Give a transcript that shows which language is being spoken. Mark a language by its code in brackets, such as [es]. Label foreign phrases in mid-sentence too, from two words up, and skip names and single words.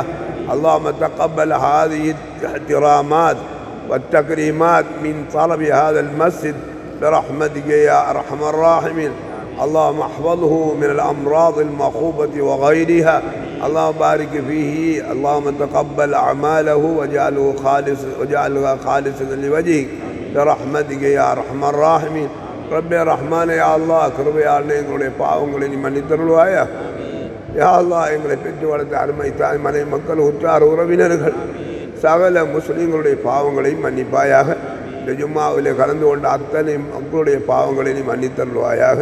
[ar] اللهم تقبل هذه الاحترامات والتكريمات من طلب هذا المسجد برحمتك يا أرحم الراحمين. اللهم احفظه من الأمراض المخوفة وغيرها. اللهم بارك فيه. اللهم تقبل أعماله واجعلها خالصة لوجهك برحمتك يا أرحم الراحمين. رب الرحمن يا الله [ta] கிருபையாளனே எங்களுடைய பாவங்களை நீ மன்னித்தருள்வாயா. [ar] يا الله [ta] எங்களை பெற்று வளர்த்த அருமை தாய் மனை மக்கள் உற்றார் உறவினர்கள் சகல முஸ்லீம்களுடைய பாவங்களை மன்னிப்பாயாக. இந்த ஜும்மாவிலே கலந்து கொண்ட அத்தனை மக்களுடைய பாவங்களை நீ மன்னித்தருள்வாயாக.